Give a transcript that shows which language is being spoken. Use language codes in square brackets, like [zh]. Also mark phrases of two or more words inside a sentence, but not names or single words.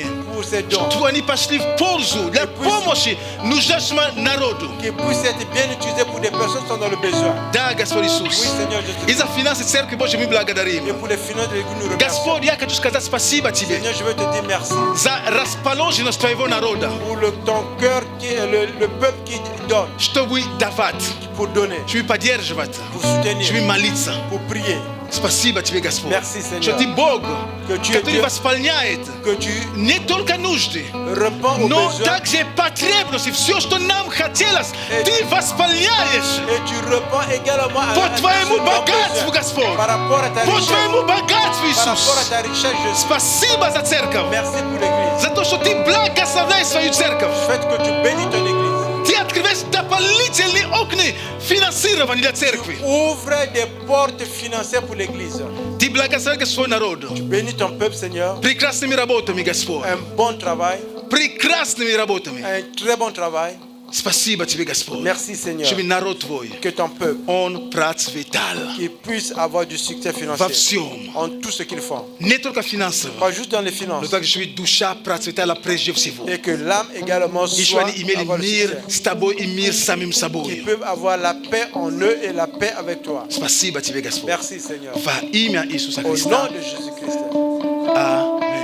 [fr] pour ces dons, [ru] Что они пошли в пользу для помощи нуждащему народу. [fr] qui puissent être bien utilisés pour des personnes qui sont dans le besoin. [ru] Да, Господь Иисус. [fr] Oui, Seigneur Jésus. [ru] И за финансы церкви Божьей мы [fr] Et [ru] благодарим. [fr] pour les finances de l'Église, nous remercions. [ru] Господь, я хочу сказать спасибо Тебе [fr] Seigneur, je veux te dire merci [ru] за расположенность Твоего народа, [fr] pour ton cœur, le peuple qui donne, [ru] чтобы давать, [fr] pour donner, [ru] чтобы поддерживать, [fr] pour soutenir, [ru] чтобы молиться. [fr] pour prier. [ru] Спасибо Тебе, Господь, [fr] Merci, Seigneur. [ru] что Ты Бог, [fr] Que tu es [ru] который [fr] Dieu. [ru] восполняет [fr] Que tu [ru] не только нужды, [fr] réponds aux [ru] но [fr] besoins [ru] также потребности. Все, что нам хотелось, Ты восполняешь. [fr] et tu réponds également à [ru] По Твоему [fr] nos [ru] богатству, [fr] besoins. [ru] Господь. [fr] Par rapport à ta [ru] По [fr] richesse, [ru] Твоему богатству, [fr] par rapport à [ru] Иисус. [fr] ta richesse, Jésus. [ru] Спасибо за церковь, [fr] Merci pour l'Église. [ru] за то, что Ты благословляешь свою церковь. [fr] Faites que tu bénis ton Église. [ru] Ты открываешь дополнительные окна финансирования для церкви. [fr] Ouvre des portes financières pour l'Église. [ru] Ты благословляешь свой народ [fr] Bénis ton peuple, Seigneur. [ru] прекрасными работами, Господь. [fr] Un bon travail. [ru] прекрасными работами. [fr] Un très bon travail. [ru] Спасибо тебе, Господь. [fr] Merci Seigneur. [ru] Чтобы народ Твой, [fr] Que ton peuple [ru] он процветал [fr] qui puisse avoir du succès [ru] во [fr] financier [ru] всем. [fr] en tout ce qu'ils font. [ru] Не только финансово, [fr] Pas juste dans les [ru] но [fr] finances. [ru] также, чтобы душа процветала прежде всего. [fr] Et que l'âme également [ru] И чтобы [fr] soit [ru] они имели [fr] avoir le [ru] мир [fr] succès. [ru] с Тобой и мир с самим [fr] Qu'ils [ru] собой. [fr] peuvent avoir la paix en eux et la paix avec toi. [ru] Спасибо тебе, Господь. [fr] Merci Seigneur. [ru] Во имя Иисуса [fr] Au nom [ru] Христа. [fr] de Jésus-Christ. [ru] Аминь.